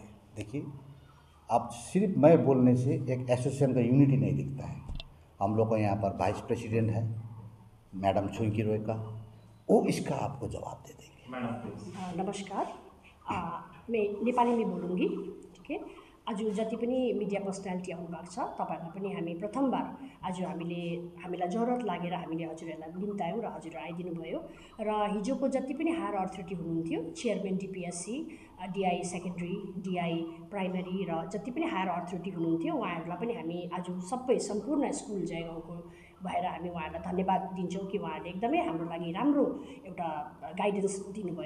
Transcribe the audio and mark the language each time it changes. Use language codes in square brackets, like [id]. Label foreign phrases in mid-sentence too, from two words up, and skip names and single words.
[hi] देखिए, अब सिर्फ मैं बोलने से एक एसोसिएशन का यूनिटी नहीं दिखता है। हम लोग का यहाँ पर [en] vice president [hi] है मैडम छुइकी रोय का, वो इसका आपको जवाब दे देंगे। [en] Madam please. [hi] नमस्कार, मैं नेपाली में बोलूँगी, ठीक है। [ne] आज जति पनि [en] media personality [ne] आउनु भएको छ तपाईहरुलाई पनि हामी प्रथमबार आज हामीलाई जरुरत लागेर हामीले हजुरहरूलाई निम्तायौँ र हजुरहरू आइदिनु भयो। र हिजोको जति पनि [en] higher authority [ne] हुनुहुन्थ्यो, [en] Chairman DPSC, DI Secondary, DI Primary [ne] र जति पनि [en] higher authority [ne] हुनुहुन्थ्यो उहाँहरूलाई पनि हामी आज सबै सम्पूर्ण स्कुल जयगाउँको भएर हामी उहाँहरूलाई धन्यवाद दिन्छौँ कि उहाँहरूले एकदमै हाम्रो लागि राम्रो एउटा गाइडेन्स दिनुभयो।